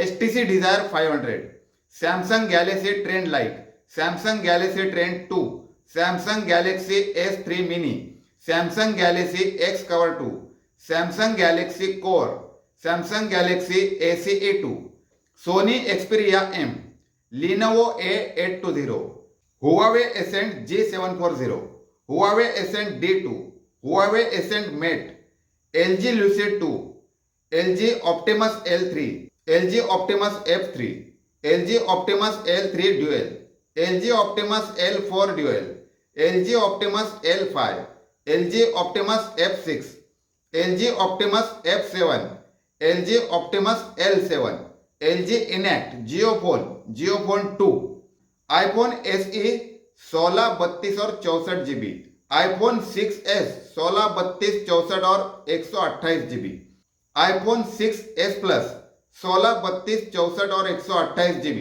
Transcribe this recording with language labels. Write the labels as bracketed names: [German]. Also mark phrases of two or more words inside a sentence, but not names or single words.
[Hindi] HTC Desire 500, सैमसंग गैलेक्सी ट्रेंड लाइट, सैमसंग गैलेक्सी ट्रेंड 2, सैमसंग गैलेक्सी S3 मिनी, सैमसंग गैलेक्सी X Cover 2, सैमसंग गैलेक्सी कोर, सैमसंग गैलेक्सी ACE2, सोनी एक्सपीरिया M, Lenovo A820, Huawei Ascend G740, Huawei Ascend D2, Huawei Ascend Mate, LG Lucid 2, LG Optimus L3, LG Optimus F3, LG Optimus L3 Dual, LG Optimus L4 Dual, LG Optimus L5, LG Optimus F6, LG Optimus F7, LG Optimus L7, LG Enact Geophone 2, iPhone SE 16, 32 और 64 GB, iPhone 6s 16, 32, 64 और 128 GB, iPhone 6s Plus 16, 32, 64 और 128 GB।